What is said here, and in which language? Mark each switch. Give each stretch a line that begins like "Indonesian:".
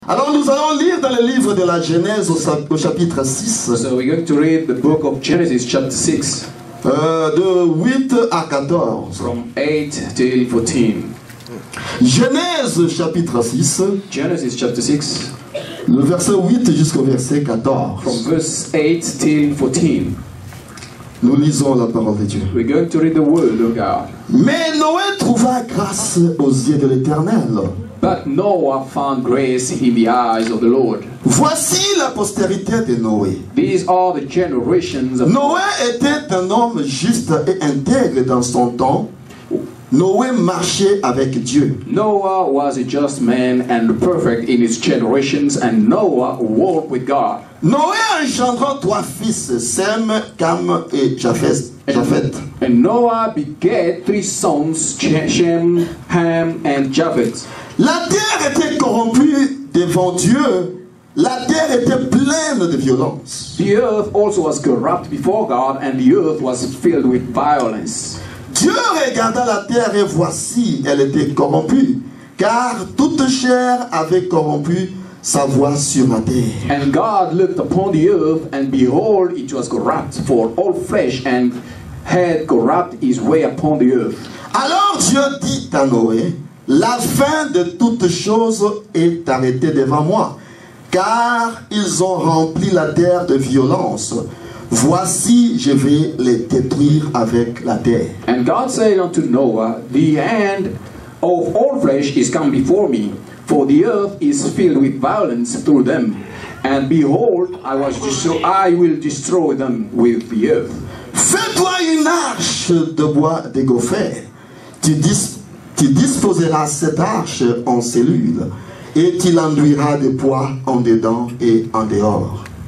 French: Alors nous allons lire dans le livre de la Genèse au chapitre 6.
English: So we're going to read the book of Genesis chapter 6.
French: De 8 à 14.
English: From 8 till 14.
French: Genèse chapitre 6.
English: Genesis chapter 6.
French: Le verset 8 jusqu'au verset 14.
English: From verse 8 till 14.
French: Nous lisons la parole de Dieu.
English: We're going to read the word of God.
French: Mais Noé trouva grâce aux yeux de l'Éternel.
English: But Noah found grace in the eyes of the Lord.
French: Voici la postérité de Noé.
English: These are the generations of
French: Noé était un homme juste et intègre dans son temps. Noé marchait avec Dieu.
English: Noah was a just man and perfect in his generations, and Noah walked with God.
French: Noé engendra 3 fils, Sem, Cam et Japheth.
English: And Noah begat 3 sons, Shem, Ham, and Japheth.
French: La terre était corrompue devant Dieu. La terre était pleine de violence.
English: The earth also was corrupt before God, and the earth was filled with violence.
French: Dieu regarda la terre et voici, elle était corrompue, car toute chair avait corrompu sa voie sur la terre.
English: And God looked upon the earth, and behold, it was corrupt, for all flesh and had corrupt his way upon the earth.
French: Alors Dieu dit à Noé, la fin de toutes choses est arrêtée devant moi, car ils ont rempli la terre de violence. Voici, je vais les détruire avec la terre.
English: And God said unto Noah, the end of all flesh is come before me, for the earth is filled with violence through them. And behold, I will destroy them with the earth.
French: Fais-toi une arche de bois de gopher. Tu disposeras cette arche en cellules, et tu l'enduiras de poids en dedans et en dehors.